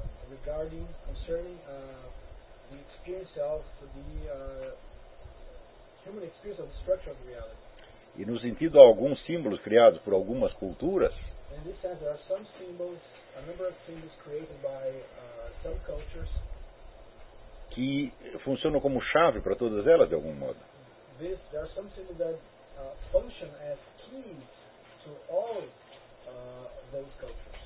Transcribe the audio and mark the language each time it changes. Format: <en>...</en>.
<en>Regarding the experience of the human experience of the structure of reality.</en> <pt>E no sentido a alguns símbolos criados por algumas culturas.</pt> <en>In this sense, there are some symbols, a number of symbols created by some cultures.</en> <pt>Que funcionam como chave para todas elas, de algum modo.</pt> <en>There are some symbols that function as keys to all those cultures.</en>